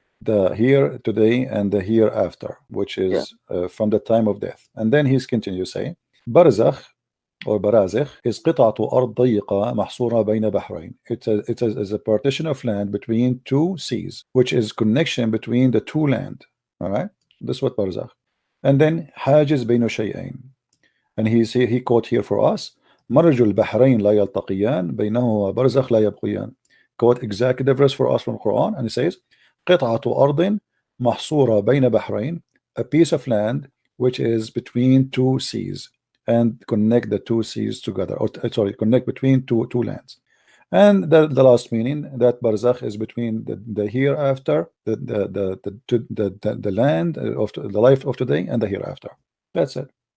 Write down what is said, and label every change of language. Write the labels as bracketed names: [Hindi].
[English] the here today and the hereafter, which is from the time of death. And then he's continue saying, Barzakh or Barazikh is [Arabic] قطعة أرض ضيقة محصورة بين بحرين. [English] It's a partition of land between two seas, which is connection between the two land. All right, this is what Barzakh. And then [Arabic] حاجز بين شيئين. [English] And he quote here for us, [Arabic] مرج البحرين لا يلتقيان بينهما برزخ لا يبقيان. [English] Quote exactly the verse for us from Quran, and he says [Arabic] قطعة أرض محصورة بين بحرين, [English] a piece of land which is between two seas, and connect the two seas together, or sorry, connect between two lands. And the last meaning, that barzakh is between the hereafter, the land of the life of today and the hereafter. That's it.